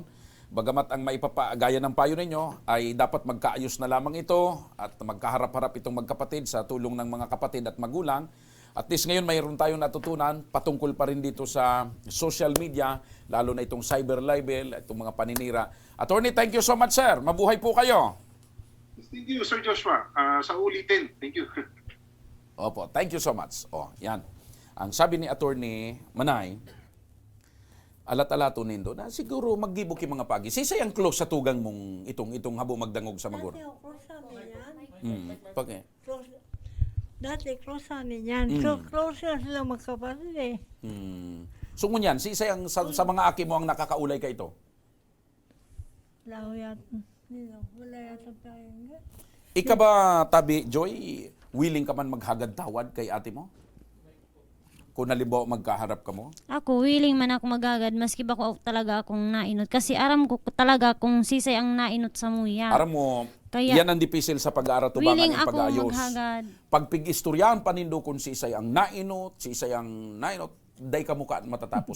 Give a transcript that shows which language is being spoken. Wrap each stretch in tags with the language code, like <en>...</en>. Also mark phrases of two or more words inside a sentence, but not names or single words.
<tl>Bagamat ang maipapagaya ng payo ninyo ay dapat magkaayos na lamang ito at magkaharap-harap itong magkapatid sa tulong ng mga kapatid at magulang. At least ngayon mayroon tayong natutunan patungkol pa rin dito sa</tl> <en>social media,</en> <tl>lalo na itong</tl> <en>cyber libel,</en> <tl>itong mga paninira.</tl> <en>Attorney, thank you so much,</en> <tl>sir. Mabuhay po kayo.</tl> <en>Thank you,</en> <tl>Sir Joshua. Sa ulitin,</tl> <en>thank you. Opo, thank you so much.</en> <tl>Yan.</tl> <bik>Ang sabi ni Attorney Manay, alat-alato nindo na siguro maggibuki mga pagi. Sisay ang close sa tugang mong itong habo magdangog sa maguro.</bik> <tl>Dati close sa amin yan.</tl> <en>Okay.</en> <tl>Dati close sa amin yan. So close na sila magkapatid eh.</tl> <bik>So ngunyan, sisay ang sa mga aki mo ang nakakaulay ka ito?</bik> <tl>Wala yata tayo nga.</tl> <bik>Ika ba, Tabi Joy, willing ka man maghagad tawad kay ate mo? Kung nalimbawa magkaharap ka mo? Ako, willing man ako magagad, maski ba ko talaga akong nainot. Kasi aram ko talaga kung sisay ang nainot sa muya. Aram mo, Kaya, yan ang dipisil sa pag-aaratubangan willing ng ako pag-ayos. maghagad. Pagpig-istoryahan panindo kung sisay ang nainot, sisay ang nainot, day ka muka at matatapos.</bik>